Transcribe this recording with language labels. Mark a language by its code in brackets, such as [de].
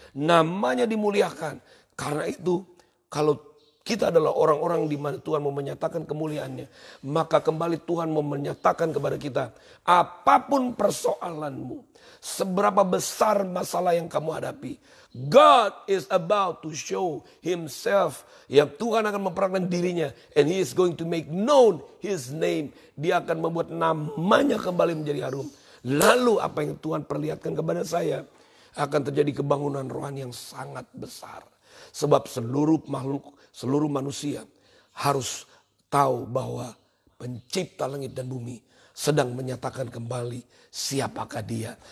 [id] Namanya dimuliakan. Karena itu kalau kita adalah orang-orang di mana Tuhan mau menyatakan kemuliaannya, maka kembali Tuhan mau menyatakan kepada kita, apapun persoalanmu, seberapa besar masalah yang kamu hadapi, [en] God is about to show himself. [id] Ya, Tuhan akan memperkenalkan dirinya. [en] And he is going to make known his name. [id] Dia akan membuat namanya kembali menjadi harum. Lalu apa yang Tuhan perlihatkan kepada saya, akan terjadi kebangunan rohani yang sangat besar. Sebab seluruh makhluk, seluruh manusia harus tahu bahwa pencipta langit dan bumi sedang menyatakan kembali siapakah dia.